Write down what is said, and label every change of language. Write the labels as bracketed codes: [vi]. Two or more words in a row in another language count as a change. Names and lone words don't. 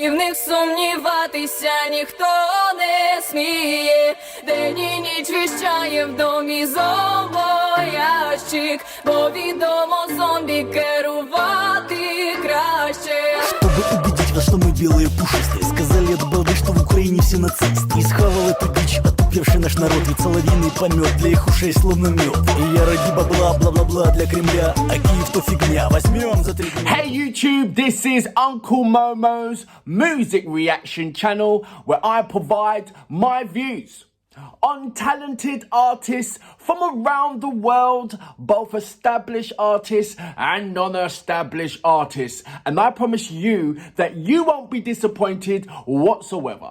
[uk] і в них сумніватися ніхто не сміє. День і ніч віщає в домі зомбоящик, бо відомо зомбі керувати краще. [ru] Чтобы убедить вас, что мы белые пушистые, сказали от балды, что в Украине все нацисты. И схавал эту дичь, отупевший наш народ, ведь соловьиный помет для их ушей словно мед. И я ради бабла, бла-бла-бла для Кремля, а Киев то фигня, возьмем за 3 дня. [en] Hey YouTube, this is Uncle Momo's music reaction channel where I provide my views on talented artists from around the world, both established artists and non-established artists. And I promise you that you won't be disappointed whatsoever.